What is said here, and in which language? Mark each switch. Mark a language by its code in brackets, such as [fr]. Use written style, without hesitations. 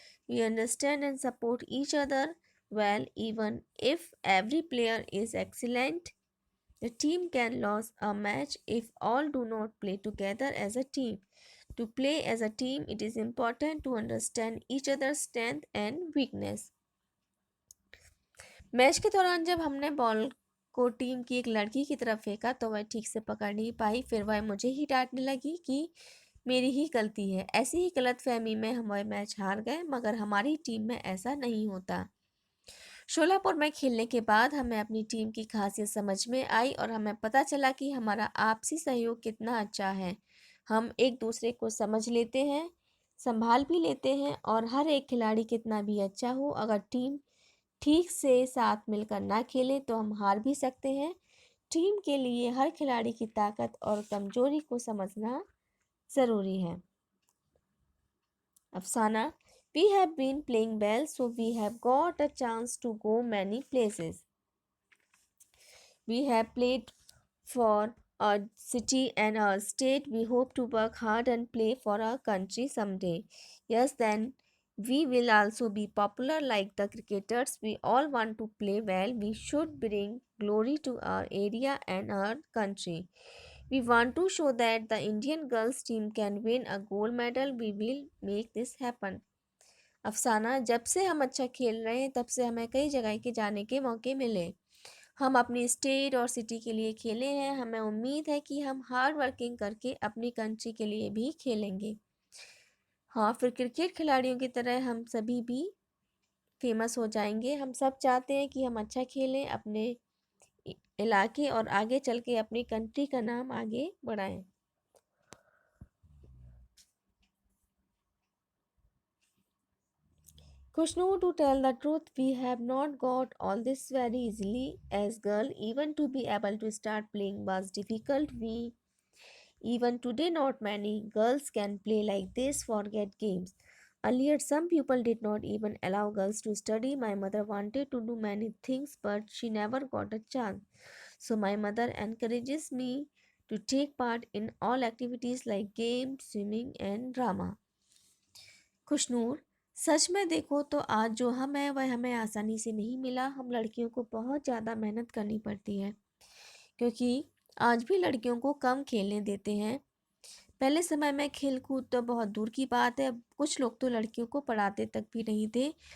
[en] We understand and support each other well, even if every player is excellent. The team can lose a match if all do not play together as a team. To play as a team, it is important to understand each other's strength and weakness. [hi] Match के दौरान जब हमने ball को team की एक लड़की की तरफ फेंका तो वह ठीक से पकड़ नहीं पाई। फिर वह मुझे ही डांटने लगी कि मेरी ही गलती है। ऐसी ही गलतफहमी में हम वह मैच हार गए, मगर हमारी टीम में ऐसा नहीं होता। शोलापुर में खेलने के बाद हमें अपनी टीम की खासियत समझ में आई और हमें पता चला कि हमारा आपसी सहयोग कितना अच्छा है। हम एक दूसरे को समझ लेते हैं, संभाल भी लेते हैं, और हर एक खिलाड़ी कितना भी अच्छा हो, अगर टीम ठीक से साथ मिलकर ना खेले तो हम हार भी सकते हैं। टीम के लिए हर खिलाड़ी की ताकत और कमजोरी को समझना ज़रूरी है। [en] Afsana, we have been playing well, so we have got a chance to go many places. We have played for our city and our state. We hope to work hard and play for our country someday. Yes, then we will also be popular like the cricketers. We all want to play well. We should bring glory to our area and our country. We want to show that the Indian girls team can win a gold medal. We will make this happen. [hi] अफसाना, जब से हम अच्छा खेल रहे हैं तब से हमें कई जगह के जाने के मौके मिले। हम अपनी स्टेट और सिटी के लिए खेले हैं। हमें उम्मीद है कि हम हार्ड वर्किंग करके अपनी कंट्री के लिए भी खेलेंगे। हाँ, फिर क्रिकेट खिलाड़ियों की तरह हम सभी भी फेमस हो जाएंगे। हम सब चाहते हैं कि हम अच्छा खेलें, अपने इलाके और आगे चल के अपनी कंट्री का नाम आगे बढ़ाएं। [en] Kushnu, to tell the truth, we have not got all this very easily. As girl, even to be able to start playing was difficult. We even today not many girls can play like this. Forget games. Earlier, some people did not even allow girls to study. My mother wanted to do many things, but she never got a chance. So my mother encourages me to take part in all activities like games, swimming, and drama. [hi] खुशनूर, सच में देखो तो आज जो हम है वह हमें आसानी से नहीं मिला। हम लड़कियों को बहुत ज़्यादा मेहनत करनी पड़ती है, क्योंकि आज भी लड़कियों को कम खेलने देते हैं। पहले समय में खेल कूद तो बहुत दूर की बात है, कुछ लोग तो लड़कियों को पढ़ाते तक भी नहीं थे।